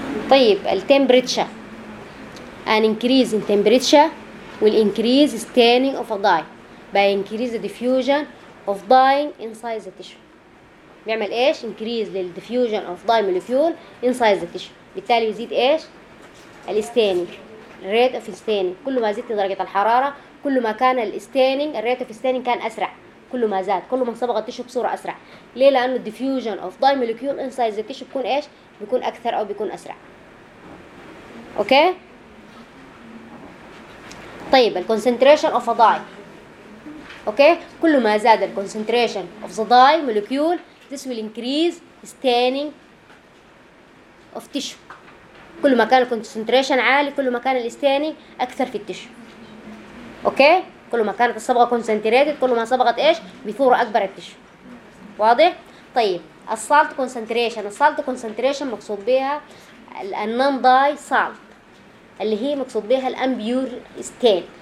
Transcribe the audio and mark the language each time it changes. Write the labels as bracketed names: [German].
[Arabic] طيب التمبريتشر [English] an increase in temperature will increase staining of a dye by increase the diffusion of dye inside the tissue. [Arabic] بيعمل ايش؟ [English] increase the diffusion of dye molecule inside the tissue. [Arabic] بالتالي يزيد ايش؟ الستيننج. [English] rate of staining. [Arabic] كل ما زدت درجة الحرارة كل ما كان الستيننج [English] rate of staining [Arabic] كان أسرع. كل ما زاد كل ما صبغ التشو بصورة أسرع. ليه؟ لأنه [English] diffusion of dye molecule inside the tissue [Arabic] بيكون ايش؟ بيكون أكثر أو بيكون أسرع. أوكي؟ طيب الـ [English] concentration of a dye. [Arabic] أوكي؟ كل ما زاد الـ [English] concentration of the dye molecule this will increase staining of tissue. [Arabic] كل ما كان الـ concentration عالي كل ما كان الـ staining أكثر في التشو. أوكي؟ كل ما كانت الصبغة concentrated كل ما صبغت إيش؟ بثورة أكبر التشو. واضح؟ طيب الـ salt concentration. الـ salt concentration مقصود بها الـ non-dye salt اللي هي مقصود بها الامبيور ستين.